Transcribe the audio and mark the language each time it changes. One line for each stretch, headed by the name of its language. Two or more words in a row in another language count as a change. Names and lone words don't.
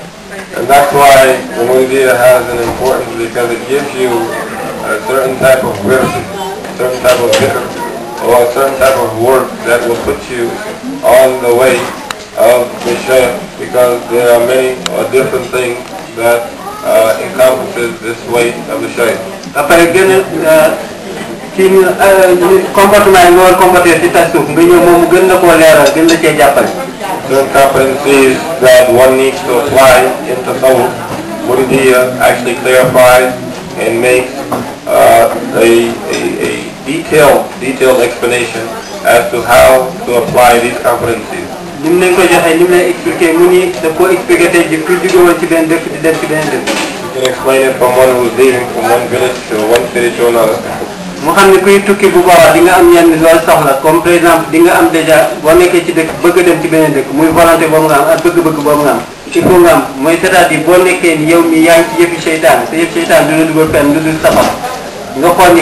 English: And that's why the Muridiyya has an importance, because it gives you a certain type of wird, a certain type of dhikr, or a certain type of work that will put you on the way of the Shaykh, because there are many different things that encompasses this way of the Shaykh.
Wolof: après gën a kii comportement yi nga war a comporter ci tas suuf nga ñëw moom mu gën la koo leeral gën la cee jàppale.
English: Certain competencies that one needs to apply in Tasawwuf, Muridiyya actually clarifies and makes a detailed explanation as to how to apply these competencies.
Wolof: ni mu leen ko joxee ni mu lay expliquer mu ni da koo expliquer tey jii ku jóge woon ci benn dëkk di dem ci beneen dëkk.
English: You can explain it from one who's leaving from one village to one city to another.
Wolof: mu xam ne kuy tukki bu boobaa di nga am yenn loolu soxla
French: comme par exemple
Wolof: di nga am déjà boo nekkee ci dëkk bëgg a dem ci beneen dëkk muy volonté boobu nga am ak bëgg-bëgg boobu nga am
French: il faut
Wolof: nga am mooy
French: c'est-à-dire
Wolof: boo nekkee ni yow mi yaa ngi ci yëfi seytaan te yëfi seytaan du la dugal fenn du dul safara nga xool ni